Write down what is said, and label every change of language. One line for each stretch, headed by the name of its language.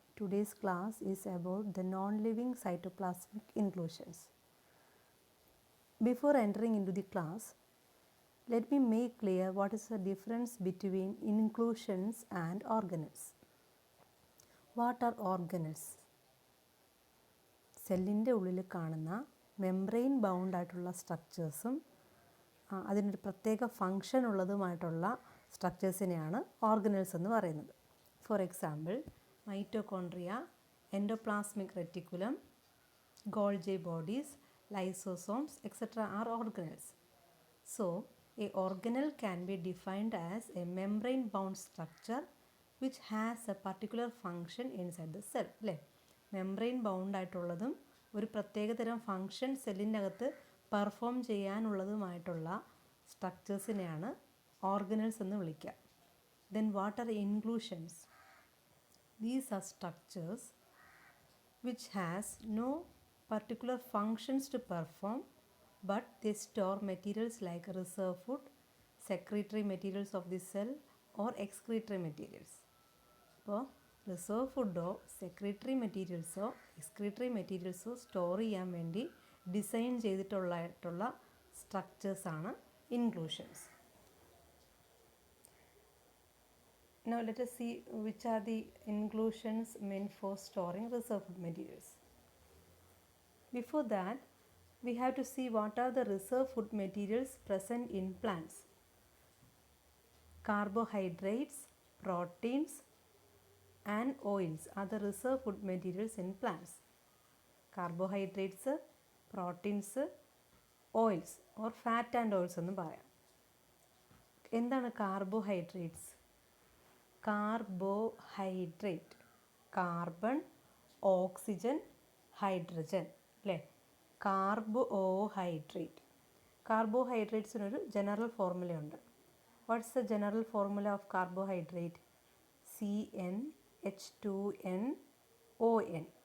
English: Today's class is about the non-living cytoplasmic inclusions. Before entering into the class, let me make clear what is the difference between inclusions and organelles. What are organelles?
Malayalam: സെല്ലിൻ്റെ ഉള്ളിൽ കാണുന്ന membrane bound ആയിട്ടുള്ള സ്ട്രക്ചേഴ്സും അതിനൊരു പ്രത്യേക function ഉള്ളതുമായിട്ടുള്ള സ്ട്രക്ചേഴ്സിനെയാണ് organelles എന്ന് പറയുന്നത്.
English: For example, mitochondria, endoplasmic reticulum, Golgi bodies, lysosomes etcetera are organelles. So a organelle can be defined as a membrane bound structure which has a particular function inside the cell.
Malayalam: അല്ലേ, membrane bound ആയിട്ടുള്ളതും ഒരു പ്രത്യേകതരം function സെല്ലിൻ്റെ അകത്ത് perform ചെയ്യാനുള്ളതുമായിട്ടുള്ള സ്ട്രക്ചേഴ്സിനെയാണ് organelles എന്ന് വിളിക്കുക.
English: Then what are inclusions? These are structures which has no particular functions to perform, but they store materials like reserve food, secretory materials of the cell or excretory materials.
Malayalam: അപ്പോൾ reserve ഫുഡോ secretary മെറ്റീരിയൽസോ excretory മെറ്റീരിയൽസോ store ചെയ്യാൻ വേണ്ടി design ചെയ്തിട്ടുള്ള സ്ട്രക്ചേഴ്സാണ് inclusions.
English: Now let us see which are the inclusions meant for storing reserve food materials. Before that, we have to see what are the reserve food materials present in plants. Carbohydrates, proteins and oils are the reserve food materials in plants. Carbohydrates, proteins, oils or fat and oils
Malayalam: എന്ന് പറയാം. എന്താണ് carbohydrates?
English: Carbohydrate, carbon, oxygen, hydrogen, അല്ലേ?
Malayalam: Carbohydrate. കാർബോഹൈഡ്രേറ്റ്സിനൊരു general ഫോർമുലയുണ്ട്.
English: What's the general formula of carbohydrate? CnH2nOn.